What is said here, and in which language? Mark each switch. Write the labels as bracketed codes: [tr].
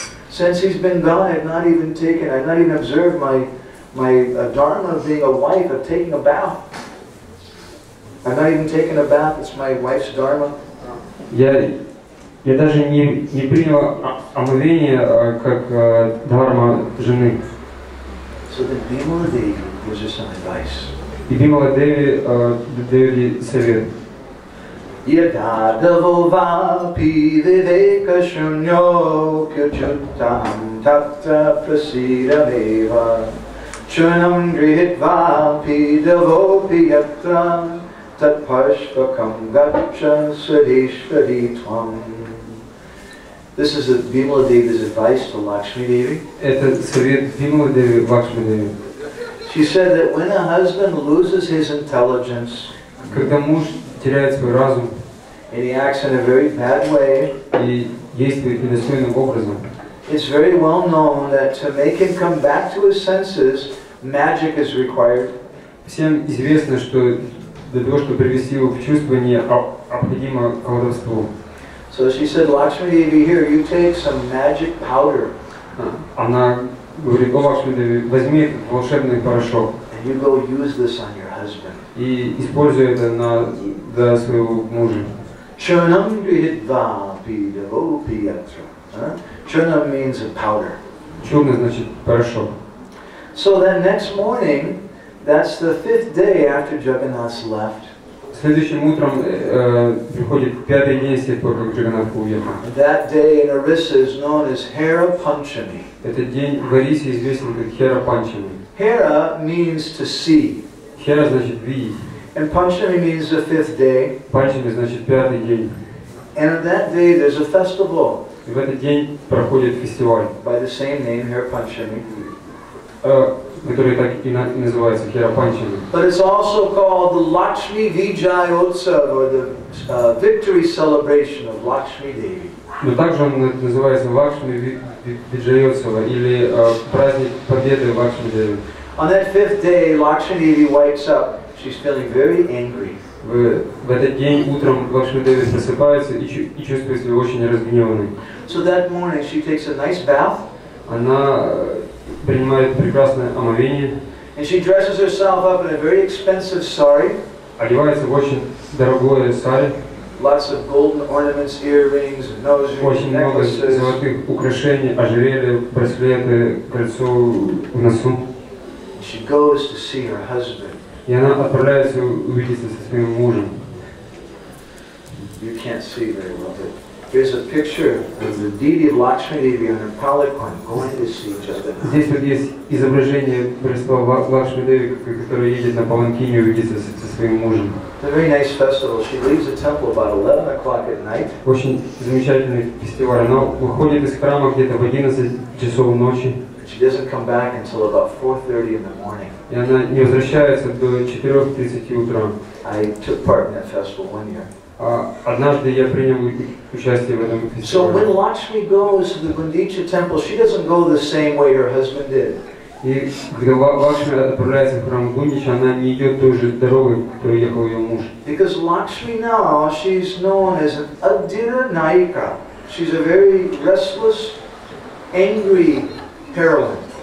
[en] Since he's been gone, I've not even observed my dharma of being a wife, of taking a bath. I've not even taken a bath, it's my wife's dharma. [ru] Я даже не принял омовение как дхарма жены. [en] So then Bimala Devi gives us some advice. [ru] И Бимала Деви дает ей совет. [sa] Yadadavo vapi viveka shunyo kyuchutam tatra prasidameva chunam grihitva pidavopi yatra tat parshvakam gaccha sadishvadi tvam. [en] This is Bimala Devi's advice to Lakshmi Devi. [ru] Это совет Бимала Деви Лакшми Деви. [en] She said that when a husband loses his intelligence, [ru] когда муж теряет свой разум [en] and he acts in a very bad way, [ru] и действует недостойным образом, [en] it's very well known that to make him come back to his senses, magic is required. [ru] всем известно, что для того, чтобы привести его в чувство, необходимо колдовство. [en] So she said, Lakshmi Devi, here, you take some magic powder. [ru] Она говорит: о, Лакшми Деви, возьми волшебный порошок [en] And you go use this on your husband. [ru] и используй это для своего мужа. [sa] Churnam grihitva pidavopi yatra. [en] Churnam means a powder. [ru] Чурна значит порошок. [en] So then next morning, that's the 5th day after Jagannath left. [ru] Следующим утром приходит пятый день с тех пор, как Джаганнат уехал. [en] That day in Orissa is known as Hare Panchami. [ru] Этот день в Орисе известен как Хера Панчами. [en] Hera means to see. [ru] Хера значит видеть. [en] And Panchami means the 5th day. [ru] Панчами значит пятый день. [en] And on that day there's a festival. [ru] И в этот день проходит фестиваль, [en] By the same name, Hare Panchami. [ru] который так и называется Хера Панчами. [en] But it's also called the Lakshmi Vijay Utsav, or the victory celebration of Lakshmi Devi. [ru] Но также он называется Лакшми Виджайотсава или праздник победы Лакшми Деви. [en] On that 5th day, Lakshmi Devi wakes up. She's feeling very angry. [ru] В этот день утром Лакшми Деви просыпается и чувствует себя очень разгневанной. [en] So that morning she takes a nice bath. [ru] Она принимает прекрасное омовение. [en] And she dresses herself up in a very expensive sari. [ru] Одевается в очень дорогое сари. [en] Lots of golden ornaments, earrings, nose rings, [ru] Очень много [en] necklaces. [ru] золотых украшений, ожерелья, браслеты, кольцо в носу. [en] She goes to see her husband. [ru] И она отправляется увидеться со своим мужем. [en] You can't see very well, but here's a picture of the deity of Lakshmi Devi on her palanquin going to see Jagannath. [ru] Здесь вот есть изображение божества Лакшми Деви, которая едет на паланкине увидеться со своим мужем. [en] It's a very nice festival. She leaves the temple about 11 o'clock at night. [ru] Очень замечательный фестиваль. Она выходит из храма где-то в 11 часов ночи. [en] She doesn't come back until about 4:30 in the morning. [ru] И она не возвращается до 4:30 утра. [en] I took part in that festival one year. [ru] Однажды я принял участие в этом [en] So [ru] фестивале. [en] when Lakshmi goes to the Gundicha temple, she doesn't go the same way her husband did. [ru] И когда Лакшми отправляется в храм Гундича, она не идет той же дорогой, которой ехал ее муж. [en] Because Lakshmi now, she's known as an Adira Naika. She's a very restless, angry heroine.